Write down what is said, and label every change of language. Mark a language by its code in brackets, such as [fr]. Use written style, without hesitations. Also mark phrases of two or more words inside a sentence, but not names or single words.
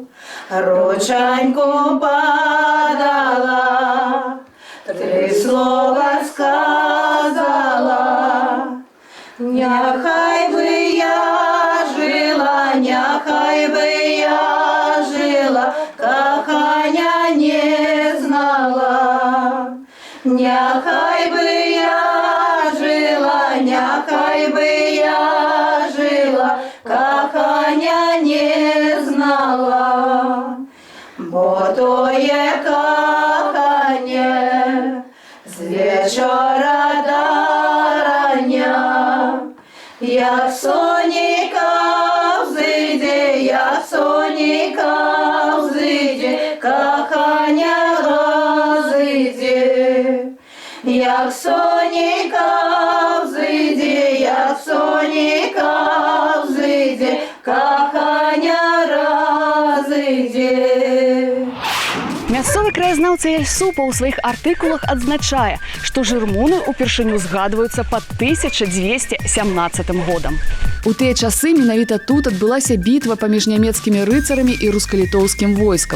[uk] Ручоньку подала, три слова сказала. [be] Няхай бы я жила, няхай бы я жила, кохання не знала. Няхай бы я жила, няхай бы я жила, кохання не знала. [uk] Бо тоє кохання з вечора до рання, як сонечка взойде, як сонечка взойде, кохання розійде. Як сонечка взойде, як сонечка взойде, кохання розійде. [be] Мясцовы краязнаўца Ясупа ў сваіх артыкулах адзначае, што жырмуны ўпершыню згадваюцца пад 1217 годам. У тыя часы менавіта тут адбылася бітва паміж нямецкімі рыцарамі і руска-літоўскім войскам.